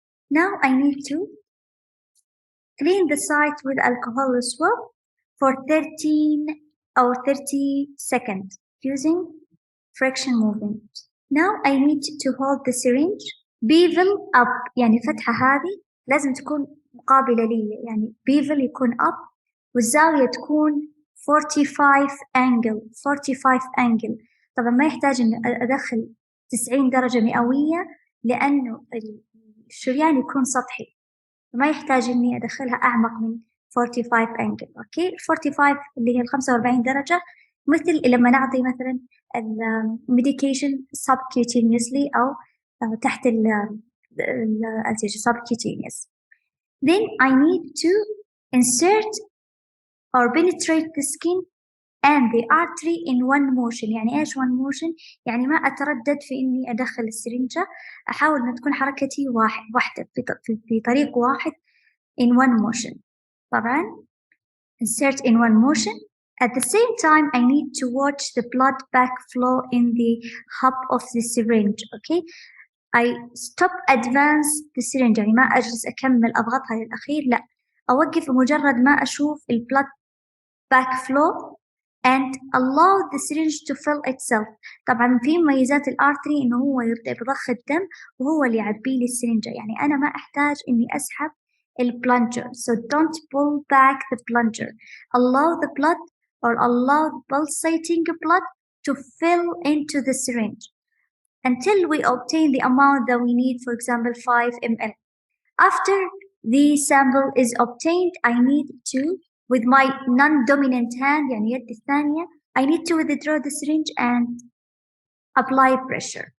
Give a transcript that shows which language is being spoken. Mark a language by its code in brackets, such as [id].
[en] Now I need to clean the site with alcohol swab for 30 seconds using friction movement. Now I need to hold the syringe bevel up، [ar] يعني الفتحة هذه لازم تكون مقابلة لي، يعني [en] bevel يكون up والزاوية تكون 45 angle. [ar] طبعا ما يحتاج إن أدخل 90 درجة مئوية لأنه الشريان يكون سطحي، ما يحتاج إني أدخلها أعمق من [en] 45 angle. [ar] أوكي، 45 اللي هي 45 درجة، مثل لما نعطي مثلا [en] medication subcutaneously [ar] أو تحت الأنسجة subcutaneous. [en] Then I need to insert or penetrate the skin and the artery in one motion. [ar] يعني إيش one motion؟ يعني ما أتردد في إني أدخل السرنجة، أحاول إن تكون حركتي واحدة في طريق واحد [en] in one motion. طبعا insert in one motion. At the same time, I need to watch the blood backflow in the hub of the syringe. Okay, I stop advance the syringe، [ar] يعني ما أجلس أكمل أضغطها للأخير، لا، أوقف مجرد ما أشوف البلد [en] backflow and allow the syringe to fill itself. [ar] طبعا في مميزات الارتري إنه هو يبدأ بضخ الدم وهو اللي يعبي لي السرنجة، يعني أنا ما أحتاج إني أسحب البلنجر. [en] So don't pull back the plunger. Allow the blood or allow pulsating blood to fill into the syringe until we obtain the amount that we need, for example 5 ml. After the sample is obtained, I need to, with my non-dominant hand, [ar] يعني يد الثانية, [en] I need to withdraw the syringe and apply pressure.